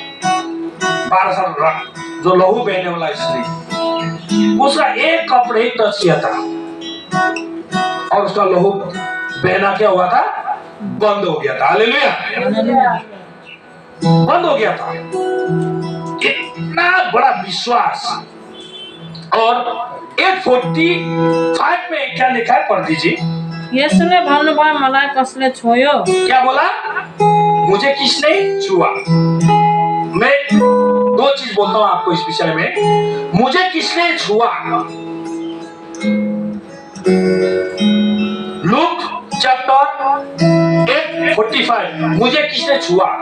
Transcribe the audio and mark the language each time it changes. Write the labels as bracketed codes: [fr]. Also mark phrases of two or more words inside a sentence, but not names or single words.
[hi] 12 साल जो लहू बहने वाला स्त्री, उसका एक कपड़े ही टच किया था और उसका लहू बहना क्या हुआ था? बंद हो गया था। हालेलुया। बंद हो गया था। इतना बड़ा विश्वास। और 8:45 में क्या लिखा है? पढ़ दीजिए। [ne] येशूले भन्नुभयो, मलाई कसले छोयो? [hi] क्या बोला? मुझे किसने छुआ? मैं 2 चीज बोलता हूं आपको इस विषय में। मुझे किसने छुआ? लूक चैप्टर 8:45 मुझे किसने छुआ?